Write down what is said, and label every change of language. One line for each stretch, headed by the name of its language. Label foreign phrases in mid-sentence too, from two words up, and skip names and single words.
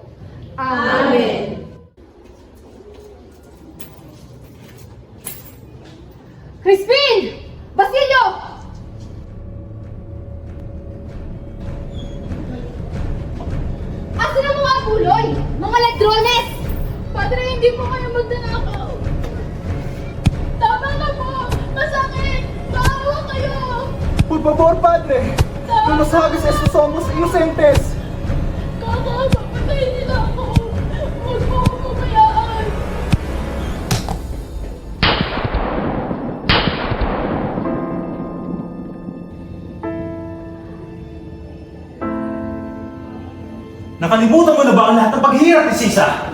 Filipino: Amén. Crispin! Basilio! Asan ang mga buloy? Mga ladrones! Padre, hindi po kayo magdanakaw. Tama na po! Masakit! Maawa kayo!
Spanish: Por favor, Padre, no nos hagas esto, somos inocentes.
Filipino: Kakapapatayin nila ako! Huwag mo ako pabayaan! Nakalimutan mo na ba ang lahat ng paghihirap ni Sisa?